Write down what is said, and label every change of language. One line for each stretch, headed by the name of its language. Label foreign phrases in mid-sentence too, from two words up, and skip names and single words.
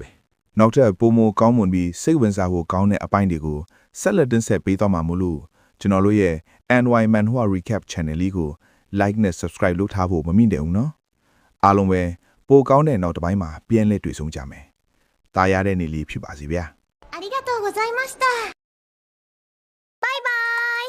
Burmese: နောက်ထပ်ပိုမိုကောင်းမွန်ပြီးစိတ်ဝင်စားဖို့ကောင်းတဲ့အပိုင်းတွေကိုဆက်လက်တင်ဆက်ပေးသွားမှာမို့လို့ကျွန်တော်တို့ရဲ့ NY Manhwa Recap Channel လေးကို like နဲ့ subscribe လုပ်ထားဖို့မမိတဲ့ဦးနော်အားလုံးပဲပိုကောင်းတဲ့နောက်တစ်ပိုင်းမှာပြန်လည်တွေ့ဆုံကြမယ်တာယာတဲ့နေ့လေးဖြစ်ပါစေဗျာ
Japanese: ありがとうございました。バイバーイ。